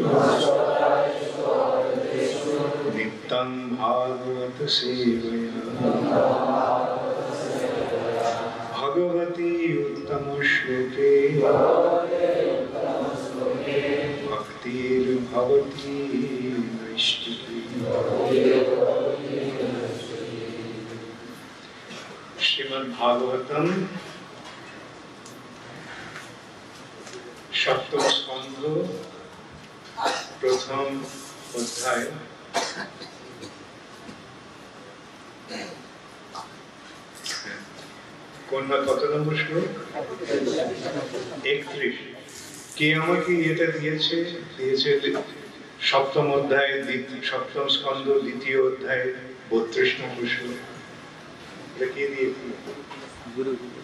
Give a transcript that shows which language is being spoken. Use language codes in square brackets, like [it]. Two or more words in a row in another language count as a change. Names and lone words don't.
[sa] नित्यं भागवत सेवया भगवति उत्तम श्लोके भक्तिर् भवति निश्चिति. [bn] শ্রীমদ্ ভাগবতম সপ্তম স্কন্ধ প্রথম অধ্যায় কোনটা কত নম্বর শ্লোক 31 কে আমাকে এটা দিয়েছে সপ্তম অধ্যায় সপ্তম স্কন্ধ দ্বিতীয় অধ্যায় 32 নম্বর শ্লোক এটা কে দিয়েছে গুরু